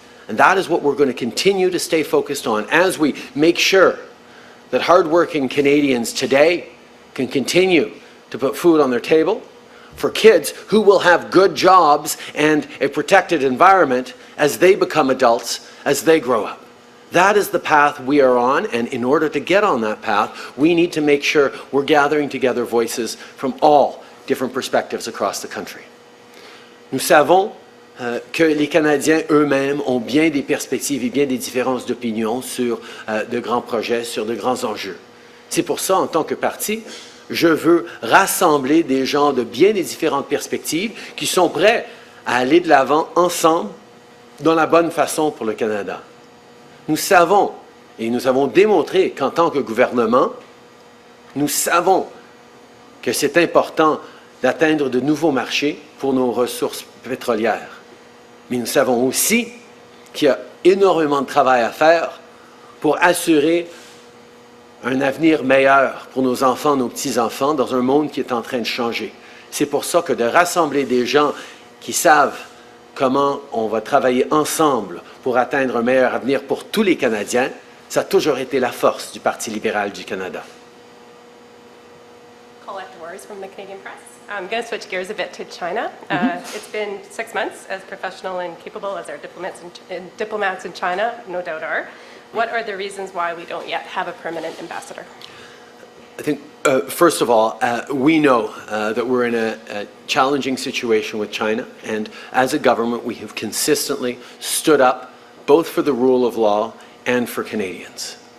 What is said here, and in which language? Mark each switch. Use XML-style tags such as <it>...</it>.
<en>And that is what we're going to continue to stay focused on as we make sure that hardworking Canadians today can continue to put food on their table, for kids who will have good jobs and a protected environment as they become adults, as they grow up. That is the path we are on, and in order to get on that path, we need to make sure we're gathering together voices from all different perspectives across the country.</en> <fr>Nous savons que les Canadiens eux-mêmes ont bien des perspectives et bien des différences d'opinion sur de grands projets, sur de grands enjeux. C'est pour ça, en tant que parti, je veux rassembler des gens de bien des différentes perspectives qui sont prêts à aller de l'avant ensemble dans la bonne façon pour le Canada. Nous savons, et nous avons démontré qu'en tant que gouvernement, nous savons que c'est important d'atteindre de nouveaux marchés pour nos ressources pétrolières. Mais nous savons aussi qu'il y a énormément de travail à faire pour assurer un avenir meilleur pour nos enfants, nos petits-enfants, dans un monde qui est en train de changer. C'est pour ça que de rassembler des gens qui savent comment on va travailler ensemble pour atteindre un meilleur avenir pour tous les Canadiens, ça a toujours été la force du Parti libéral du Canada.</fr> <en>Colette Wars from the Canadian Press. I'm going to switch gears a bit to China. It's been 6 months, as professional and capable as our diplomats in China no doubt are. What are the reasons why we don't yet have a permanent ambassador? I think, first of all, we know that we're in a challenging situation with China, and as a government, we have consistently stood up both for the rule of law and for Canadians.</en>